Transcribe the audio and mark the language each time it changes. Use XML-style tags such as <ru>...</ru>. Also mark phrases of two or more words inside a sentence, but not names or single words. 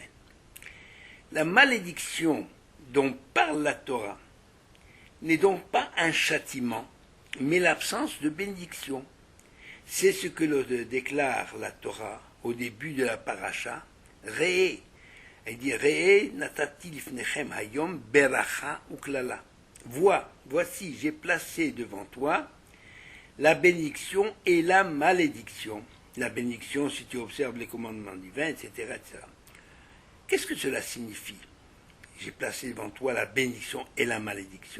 <fr>La malédiction dont parle la Torah n'est donc pas un châtiment, mais l'absence de bénédiction. C'est ce que déclare la Torah au début de la paracha, Re'e. Elle dit</fr> <he>ראה נתתי לפניכם היום ברכה וקללה.</he> <fr>Voici, j'ai placé devant toi la bénédiction et la malédiction. La bénédiction, si tu observes les commandements divins, etc., etc. Qu'est-ce que cela signifie? J'ai placé devant toi la bénédiction et la malédiction.</fr>